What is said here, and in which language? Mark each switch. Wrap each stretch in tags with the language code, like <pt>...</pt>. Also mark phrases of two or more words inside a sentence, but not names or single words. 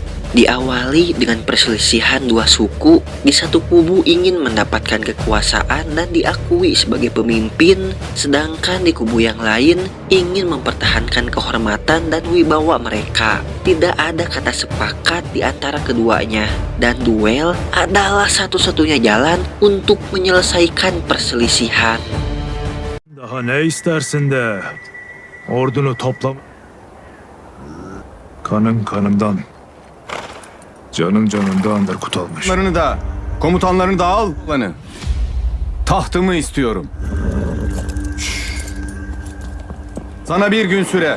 <id>Diawali dengan perselisihan dua suku, di satu kubu ingin mendapatkan kekuasaan dan diakui sebagai pemimpin, sedangkan di kubu yang lain ingin mempertahankan kehormatan dan wibawa mereka. Tidak ada kata sepakat di antara keduanya, dan duel adalah satu-satunya jalan untuk menyelesaikan perselisihan.</id> <tr>Daha ne istersin de ordunu toplam. Kanın kanımdan, canın canımdandır Kutalmış. Komutanlarını da al lanı. Tahtımı istiyorum. Sana bir gün süre.</tr>